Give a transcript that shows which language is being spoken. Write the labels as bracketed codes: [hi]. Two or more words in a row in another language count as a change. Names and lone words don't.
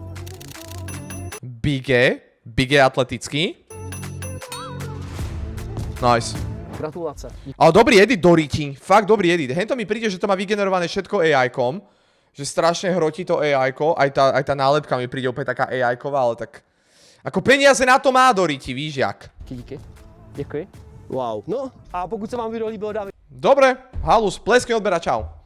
[cs] Big atletický. [en] Nice. [cs] Gratulace. [sk] Ale dobrý edit do riti, fakt dobrý edit. Hento mi príde, že to má vygenerované všetko AI-kom. Že strašne hrotí to AI-ko, aj tá nálepka mi príde úplne taká AI-ková, ale tak... Ako peniaze na to má do riti, [cs] víš jak. Díky. Děkuji. [en] Wow. [cs] No a pokud se vám video líbilo, dávajte [sk] Dobre, halus, pleskne odbera, čau.